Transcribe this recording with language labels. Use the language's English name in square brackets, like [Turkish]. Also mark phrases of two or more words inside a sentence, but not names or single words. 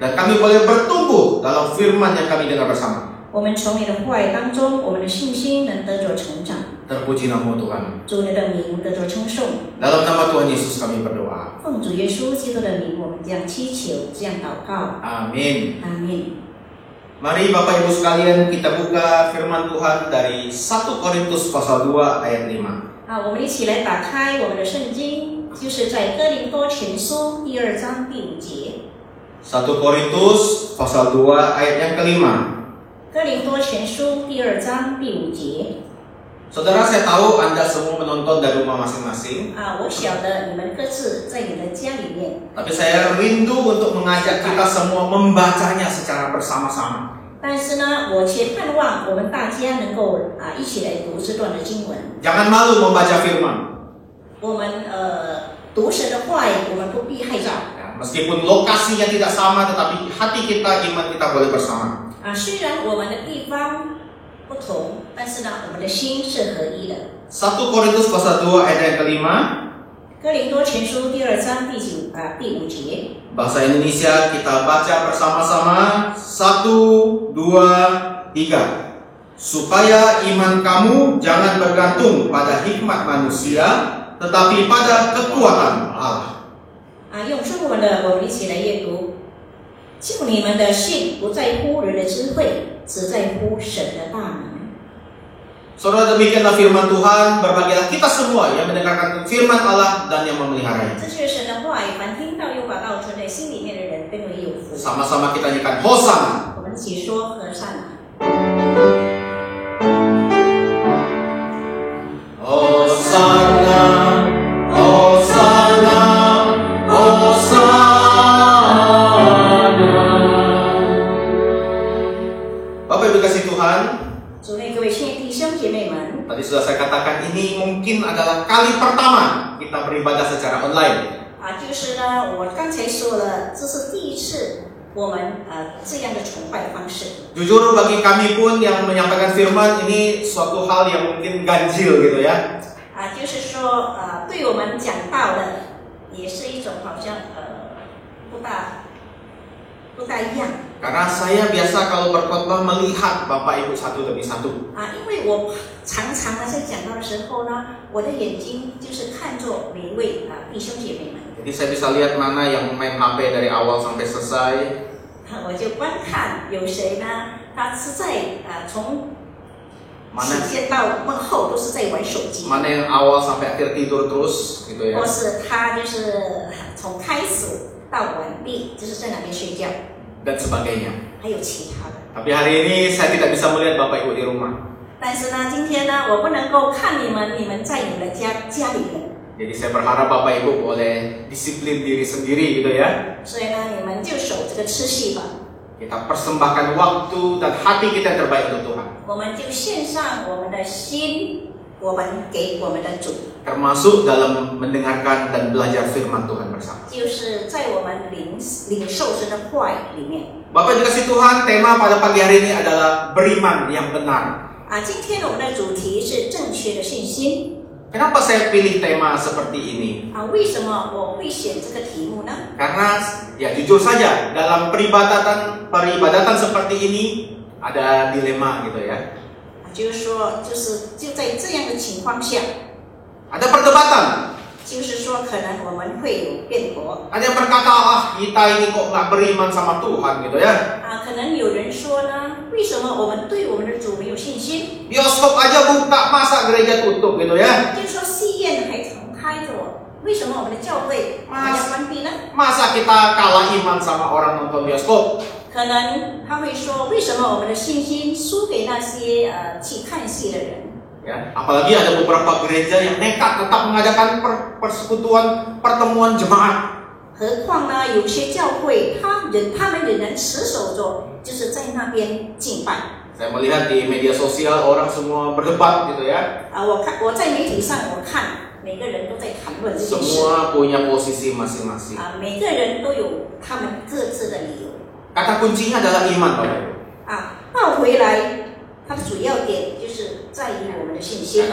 [Indonesian] dan kami boleh bertumbuh dalam firman yang kami dengar bersama. [Chinese] 我们从你的话语当中，我们的信心能得着成长。 [Indonesian] Terpuji nama Tuhan. [Chinese] 主你的名得着称颂。 [Indonesian] Dalam nama Tuhan Yesus kami berdoa. [Chinese] 奉主耶稣基督的名，我们这样祈求，这样祷告。 [Indonesian] Amin. [Chinese] 阿门。 [Indonesian] Mari Bapak Ibu sekalian kita buka firman Tuhan dari 1 Korintus pasal 2 ayat 5. [Chinese] 我们一起来打开我们的圣经，就是在哥林多前书第2章第5节。 [Indonesian] 1 Korintus pasal 2 ayat yang kelima. [Chinese] 哥林多前书第2章第5节。 [Indonesian] Saudara, saya tahu Anda semua menonton dari rumah masing-masing. [Chinese] 我晓得你们各自在你的家里面， [Indonesian] Tapi saya rindu untuk mengajak kita semua membacanya secara bersama-sama. [Chinese] 但是呢，我却盼望我们大家能够一起来读这段的经文。 [Indonesian] Jangan malu membaca firman. [Chinese] 我们读神的话语，我们不必害臊。 [Indonesian] Meskipun lokasinya tidak sama, tetapi hati kita, iman kita boleh bersama. [Chinese] 虽然我们的地方不同，但是呢，我们的心是合一的。 [Indonesian] 1 Korintus pasal 2 ayat yang kelima. [Chinese] 哥林多前书第2章第5节。 [Indonesian] Bahasa Indonesia kita baca bersama-sama. 1, 2, 3. Supaya iman kamu jangan bergantung pada hikmat manusia, tetapi pada kekuatan Allah. [Chinese] 用中文的我们一起来阅读。就你们的信不在乎人的智慧，只在乎神的大能。 [Indonesian] Saudara, demikianlah firman Tuhan. Berbahagialah kita semua yang mendengarkan firman Allah dan yang memeliharanya. [Chinese] 这就是神的话语，凡听到又把道存在心里面的人，更为有福。 [Indonesian] Sama-sama kita nyanyikan Hosana. [Chinese] 我们一起说和善啊。 [Indonesian] Hosana, Hosana, Hosana. Bapak Ibu kasih Tuhan, [Chinese] 主内各位亲爱的弟兄 [Indonesian] mungkin adalah kali pertama kita beribadah secara online. [Chinese] 就是呢，我刚才说了，这是第一次我们这样的崇拜方式。 [Indonesian] Jujur bagi kami pun yang menyampaikan firman ini suatu hal yang mungkin ganjil gitu ya. [Chinese] 就是说对我们讲道的也是一种好像不大一样。 [Indonesian] Karena saya biasa kalau berkhotbah melihat Bapak Ibu satu demi satu. [Chinese] 因为我常常呢在讲道的时候呢，我的眼睛就是看着每一位弟兄姐妹们。 [Indonesian] Jadi saya bisa lihat mana yang main HP dari awal sampai selesai. [Chinese] 我就观看有谁呢？他是在从起先到幕后都是在玩手机。 [Indonesian] Mana yang awal sampai akhir tidur terus gitu ya. [Chinese] 或是他就是从开始到完毕就是在那边睡觉。 [Indonesian] Dan sebagainya. [Chinese] 还有其他的。 [Indonesian] Tapi hari ini saya tidak bisa melihat Bapak Ibu di rumah. [Chinese] 但是呢，今天呢，我不能够看你们在你们的家里面。 [Indonesian] Jadi saya berharap Bapak Ibu boleh disiplin diri sendiri gitu ya. [Chinese] 所以呢，你们就守这个次序吧。 [Indonesian] Kita persembahkan waktu dan hati kita yang terbaik untuk Tuhan. [Chinese] 我们就献上我们的心，我们给我们的主。 [Indonesian] Termasuk dalam mendengarkan dan belajar firman Tuhan bersama. [Chinese] 就是在我们领受神的话语里面。 [Indonesian] Bapak dikasih Tuhan, tema pada pagi hari ini adalah beriman yang benar. [Chinese] 今天我们的主题是正确的信心。 [Indonesian] Kenapa saya pilih tema seperti ini? [Chinese] 为什么我会选这个题目呢？ [Indonesian] Karena ya jujur saja dalam peribadatan seperti ini ada dilema gitu ya. [Chinese] 就是说，就在这样的情况下， [Indonesian] Ada perdebatan. [Chinese] 就是说可能我们会有辩驳。 [Indonesian] Ada yang berkata, kita ini kok nggak beriman sama Tuhan gitu ya. [Chinese] 可能有人说呢，为什么我们对我们的主没有信心？ [Indonesian] Bioskop aja buka, masa gereja tutup gitu ya. [Chinese] 就是说戏院还重开着，为什么我们的教会还要关闭呢？ [Indonesian] Masa kita kalah iman sama orang nonton bioskop? [Chinese] 可能他会说，为什么我们的信心输给那些去看戏的人？ [Indonesian] Ya, apalagi ada beberapa gereja yang nekat tetap mengadakan persekutuan pertemuan jemaat. [Chinese] 何况呢，有些教会他们仍然持守着，就是在那边敬拜。 [Indonesian] Saya melihat di media sosial orang semua berdebat gitu ya. [Chinese] 我在媒体上我看每个人都在谈论这件事。 [Indonesian] Semua punya posisi masing-masing. [Chinese] 每个人都有他们各自的理由。 [Indonesian] Kata kuncinya adalah iman, Bapak Ibu. [Chinese] 倒回来，它的主要点就是在于我们的信心。